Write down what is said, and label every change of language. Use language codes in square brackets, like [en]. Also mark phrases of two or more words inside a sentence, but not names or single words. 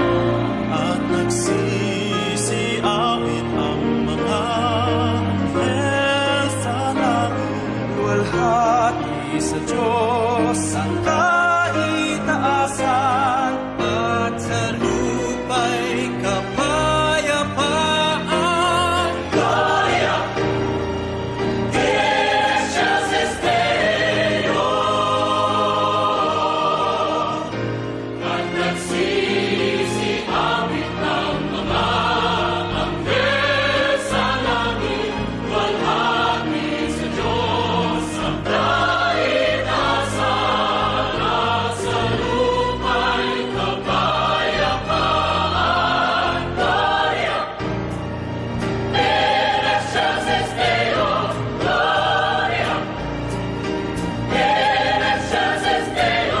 [tl] At nagsisiawit ang mga anghel sa langit. Luwalhati sa Diyos ang kaitaasan, at sa lupa'y kapayapaan. [la] Gloria in excelsis Deo. [tl] At nagsisiawit ang mga anghel sa langit. Walhati sa Diyos ang kaitaasan, at sa lupa'y kapayapaan. [la] Gloria in excelsis Deo. Gloria in excelsis Deo.